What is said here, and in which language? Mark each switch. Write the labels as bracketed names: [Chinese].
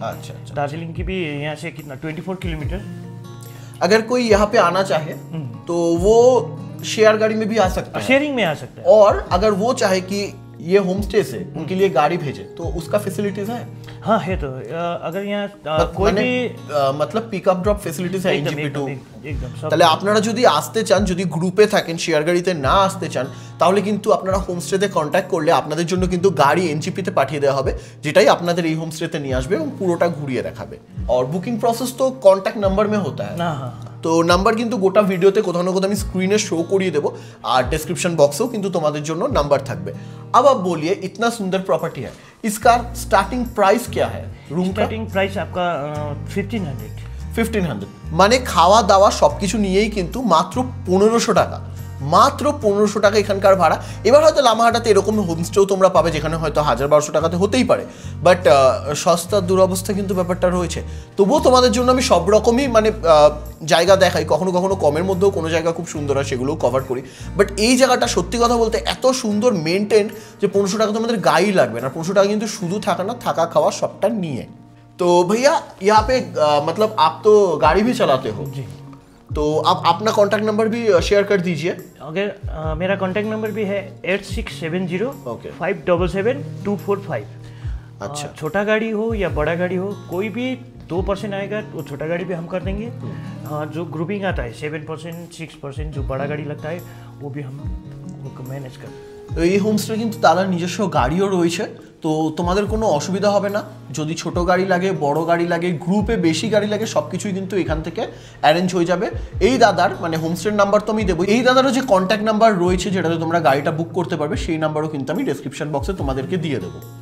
[Hindi] अच्छा अच्छा, दार्जिलिंग की भी यहाँ से कितना 24 किलोमीटर। अगर कोई यहाँ पे आना चाहे तो वो शेयर गाड़ी में भी आ सकता है, शेयरिंग में आ सकता है। और अगर वो चाहे कि ये होम स्टे से उनके लिए गाड़ी भेजे तो उसका फैसिलिटीज है? हाँ है, तो अगर यहाँ कोई भी [Bangla] मतलब পিকআপ ড্রপ ফ্যাসিলিটিস আছে [Hindi] एकदम NGP2। एकदम सब। [Bangla] তাহলে আপনারা যদি আসতে চান, যদি গ্রুপে থাকেন, শেয়ার গাড়িতে না আসতে চান, তাহলে কিন্তু আপনারা হোমস্টেতে কন্ট্যাক্ট করলে আপনাদের জন্য কিন্তু গাড়ি এনজিপিতে পাঠিয়ে দেওয়া হবে, যেটাই আপনাদের এই হোমস্টেতে নিয়ে আসবে এবং পুরোটা ঘুরিয়ে দেখাবে। আর বুকিং প্রসেস তো কন্ট্যাক্ট নাম্বার [Hindi] में होता है। हाँ हाँ, [Bangla] তো নাম্বার কিন্তু গোটা ভিডিওতে কোথাও না কোথাও আমি স্ক্রিনে শো করিয়ে দেবো, আর ডেসক্রিপশন বক্সেও কিন্তু তোমাদের জন্য নাম্বার থাকবে। [Hindi] अब आप बोलिए, इतना सुंदर प्रॉपर्टी है, इसका स्टार्टिंग प्राइस क्या है रूम का? स्टार्टिंग प्राइस आपका 1500। [Bangla] 1500 মানে খাওয়া দাওয়া সবকিছু নিয়েই কিন্তু মাত্র 1500 টাকা, মাত্র 1500 টাকা এখানকার ভাড়া। এবার হয়তো লামাহাটাতে এরকম হোমস্টেও তোমরা পাবে যেখানে হয়তো 1000-1200 টাকাতে হতেই পারে, বাট সস্তার দুরবস্থা কিন্তু ব্যাপারটা রয়েছে। তবুও তোমাদের জন্য আমি সব রকমই মানে জায়গা দেখাই, কখনো কখনো কমের মধ্যেও কোনো জায়গা খুব সুন্দর হয় সেগুলোও কভার করি। বাট এই জায়গাটা সত্যি কথা বলতে এত সুন্দর মেনটেন যে 1500 টাকা তোমাদের গাড়ি লাগবে না। 1500 টাকা কিন্তু শুধু থাকা না, থাকা খাওয়া সবটা নিয়ে। [Hindi] तो भैया यहाँ पे मतलब आप तो गाड़ी भी चलाते हो जी, तो आप अपना कॉन्टैक्ट नंबर भी शेयर कर दीजिए। अगर मेरा कांटेक्ट नंबर भी है 8670 ओके। 577-245। अच्छा, छोटा गाड़ी हो या बड़ा गाड़ी हो, कोई भी 2% आएगा तो छोटा गाड़ी भी हम कर देंगे। जो ग्रुपिंग आता है 7%, 6% जो बड़ा गाड़ी लगता है वो भी हम मैनेज कर। [Bangla] এই হোমস্টে কিন্তু দাদার নিজস্ব গাড়িও রয়েছে, তো তোমাদের কোনো অসুবিধা হবে না। যদি ছোট গাড়ি লাগে, বড় গাড়ি লাগে, গ্রুপে বেশি গাড়ি লাগে, সব কিছুই কিন্তু এখান থেকে অ্যারেঞ্জ হয়ে যাবে। এই দাদার মানে হোমস্টের নাম্বার তো আমি দেবো, এই দাদারও যে কন্ট্যাক্ট নাম্বার রয়েছে যেটাতে তোমরা গাড়িটা বুক করতে পারবে, সেই নাম্বারও কিন্তু আমি ডেসক্রিপশন বক্সে তোমাদেরকে দিয়ে দেবো।